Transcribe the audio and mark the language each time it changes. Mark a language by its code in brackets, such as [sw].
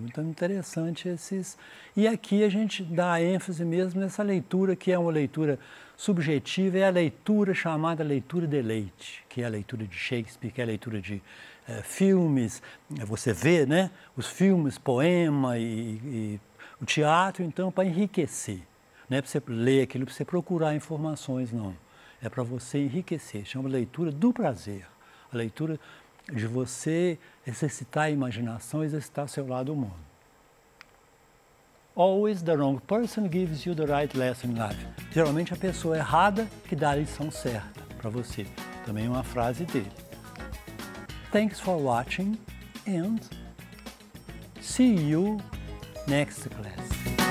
[pt] Então, interessante esses... E aqui a gente dá ênfase mesmo nessa leitura, que é uma leitura subjetiva, é a leitura chamada leitura de leite, que é a leitura de Shakespeare, que é a leitura de filmes, você vê, né, os filmes, poema e o teatro, então, para enriquecer. Não é para você ler aquilo, para você procurar informações, não. É para você enriquecer, chama leitura do prazer, a leitura de você exercitar a imaginação, exercitar seu lado humano. [en] Always the wrong person gives you the right lesson in life. [pt] Geralmente a pessoa errada que dá a lição certa para você. Também é uma frase dele. [en] Thanks for watching and see you next class.